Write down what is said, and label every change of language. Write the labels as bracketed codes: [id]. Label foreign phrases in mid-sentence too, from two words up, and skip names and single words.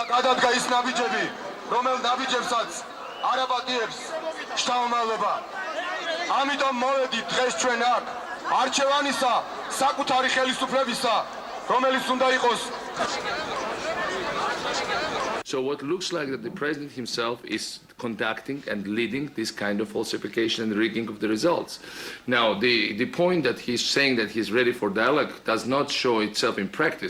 [ka] დადგა ის ნაბიჯები, რომელ ნაბიჯებსაც არ აპატიებს შთამომავლობა. ამიტომ მოვედით დღეს ჩვენ აქ არჩევანისა საკუთარი ხელისუფლებისა, რომელიც უნდა იყოს. [en] So what looks like that the president himself is conducting and leading this kind of falsification and rigging of the results. Now, the point that he's saying that he's ready for dialogue does not show itself in practice.